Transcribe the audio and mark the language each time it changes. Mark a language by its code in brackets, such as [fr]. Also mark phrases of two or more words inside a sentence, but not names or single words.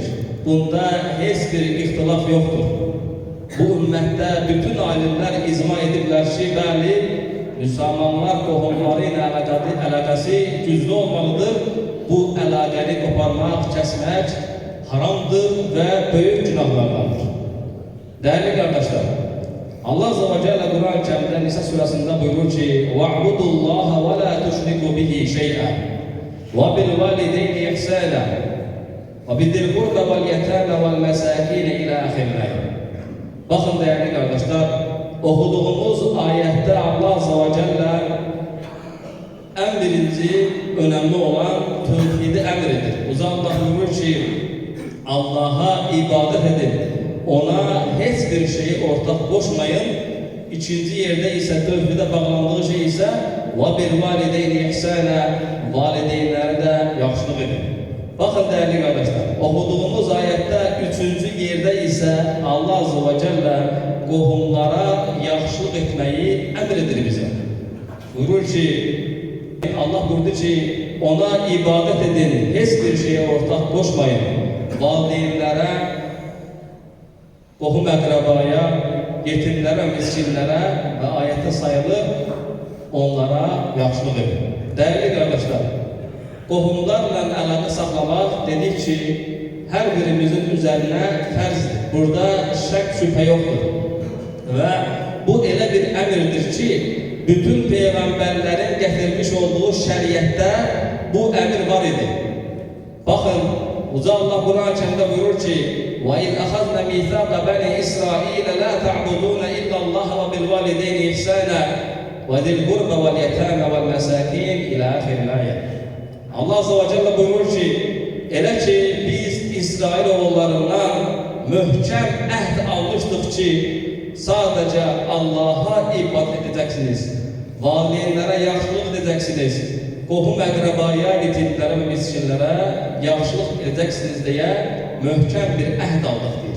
[az] Bunda heç bir ixtilaf yoxdur. Bu ümmətdə bütün alimlər icma ediblər ki, bəli, müsəlmanlar qohumları ilə əlaqəsi güclü olmalıdır. Bu əlaqəni qoparmaq, kəsmək haramdır və böyük günahlardandır. Dəyərli qardaşlar, [tr] Allah Azze ve Celle Kur'an-ı Kerim'de Nisa suresinde buyurur ki [ar] وَعْبُدُ اللّٰهَ وَلَا تُشْرِكُوا بِهِ شَيْئًا وَبِالْوَالِدَيْنِ إِحْسَانًا وَبِذِي الْقُرْبَى وَالْيَتَامَى وَالْمَسَاكِينِ إِلَى آخِرِ الْآيَةِ. [tr] Bakın değerli kardeşler, okuduğumuz ayette Allah Azze ve Celle en birinci önemli olan tevhidi emredir. Allah buyurur ki Allah'a ibadet edin. Ona heç bir şeyi ortak koşmayın. İkinci yerde ise tevhide bağlandığı şey ise [ar] وَبِالْوَالِدَيْنِ إِحْسَانًا [az] valideynlərə də yaxşılıq edin. [tr] Baxın değerli kardeşler, okuduğumuz ayette üçüncü yerde ise Allah Azze ve Celle [az] qohumlara yaxşılıq [tr] etmeyi emredir bize. Buyurur ki, Allah buyurdu ki, ona ibadet edin, heç bir şeye ortak koşmayın. [az] Valideynlərə, qohum əqrabaya, yetimlərə, miskinlərə və [tr] ayette sayılır, [az] onlara yaxşılıq edin. [tr] Değerli kardeşler, [az] qohumlarla əlaqə saxlamaq dedik ki, hər birimizin üzerine fərzdir. Burada şək şübhə yoxdur. Və bu elə bir əmirdir ki, bütün peyğəmbərlərin gətirmiş olduğu şəriətdə bu əmir var idi. [tr] Baxın, Uca Allah Kur'an-ı Kerim'de buyurur ki [ar] وَاِذْ أَخَذْنَا مِيثَاقَ بَنِي إِسْرَائِيلَ لَا تَعْبُدُونَ إِلَّا اللّٰهَ وَبِالْوَالِدَيْنِ إِحْسَانًا وَذِي الْقُرْبَى وَالْيَتَامَى وَالْمَسَاكِينِ إِلَى آخِرِ الْآيَةِ. [tr] Allah Azze ve Celle buyurur ki, [az] elə ki biz İsrailoğullarından möhkəm əhd almışdıq ki, sadəcə [tr] Allah'a ibadet edeceksiniz, [az] valideynlərə yaxşılıq edeceksiniz, qohum əqrabaya, yetimlərə və miskinlərə yaxşılıq edeceksiniz deyə möhkəm bir əhd aldıq deyir.